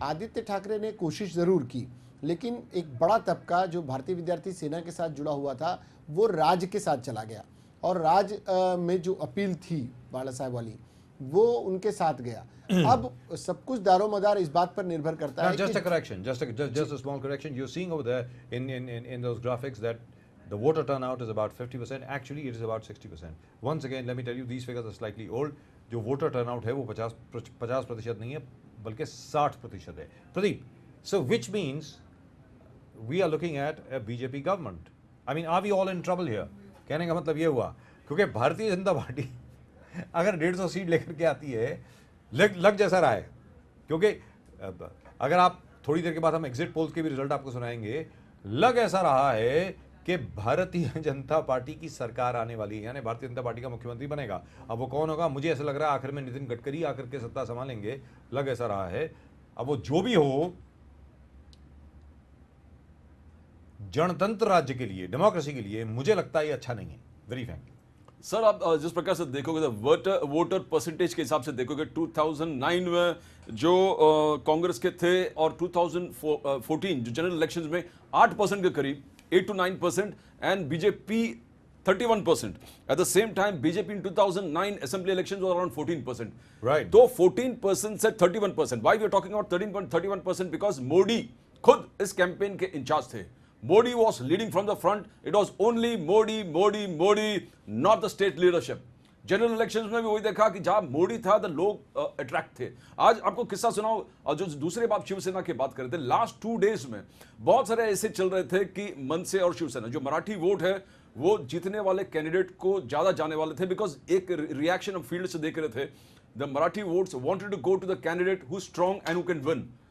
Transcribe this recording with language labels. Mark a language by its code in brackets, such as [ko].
[hi] आदित्य ठाकरे ने कोशिश जरूर की, लेकिन एक बड़ा तबका जो भारतीय विद्यार्थी सेना के साथ जुड़ा हुआ था, वो राज के साथ चला गया, और राज में जो अपील थी बाला साहब वाली, वो उनके साथ गया। अब सब कुछ दारोमदार इस बात पर निर्भर करता है [en] just a correction, just a small correction. You're seeing over there in those graphics that the voter turnout is about 50%. Actually, it is about 60%. Once again, let me tell you, these figures are slightly old. [hi] जो voter turnout है वो 50% नहीं है, बल्कि 60% है। [en] Pradeep, so which means we are looking at a BJP government. I mean, are we all in trouble here? [hi] कहने का मतलब ये हुआ, क्योंकि भारतीय जनता पार्टी अगर 150 सीट लेकर के आती है, लग जैसा रहा है, क्योंकि अगर आप थोड़ी देर के बाद हम एग्जिट पोल्स के भी रिजल्ट आपको सुनाएंगे, लग ऐसा रहा है कि भारतीय जनता पार्टी की सरकार आने वाली है, यानी भारतीय जनता पार्टी का मुख्यमंत्री बनेगा। अब वो कौन होगा, मुझे ऐसा लग रहा है आखिर में नितिन गडकरी आकर के सत्ता संभालेंगे, लग ऐसा रहा है। अब वो जो भी हो, जनतंत्र राज्य के लिए, डेमोक्रेसी के लिए मुझे लगता है ये अच्छा नहीं है, [en] Very frankly. [hi] सर, आप जिस प्रकार से देखोगे तो वोटर परसेंटेज के हिसाब से देखोगे, 2009 में जो कांग्रेस के थे और 2014 जो जनरल इलेक्शंस में 8% के करीब, 8 to 9%, [en] and BJP 31%. At the same time, BJP in 2009 assembly elections was around 14%. Right. Though 14% से 31%. Why we are talking about 31%? [hi] Because Modi खुद इस कैंपेन के इंचार्ज थे. [en] Modi was leading from the front. It was only Modi, Modi, Modi, not the state leadership. [hi] General elections में भी वही देखा कि जहां मोदी था तो लोग अट्रैक्ट थे। आज आपको किस्सा सुनाओ, और जो दूसरे बात शिवसेना की बात कर रहे थे, लास्ट 2 डेज में बहुत सारे ऐसे चल रहे थे कि मनसे और शिवसेना जो मराठी वोट है वो जीतने वाले कैंडिडेट को ज्यादा जाने वाले थे, बिकॉज एक रिएक्शन हम फील्ड से देख रहे थे, [en] The Marathi votes wanted to go to the candidate who strong and who can win.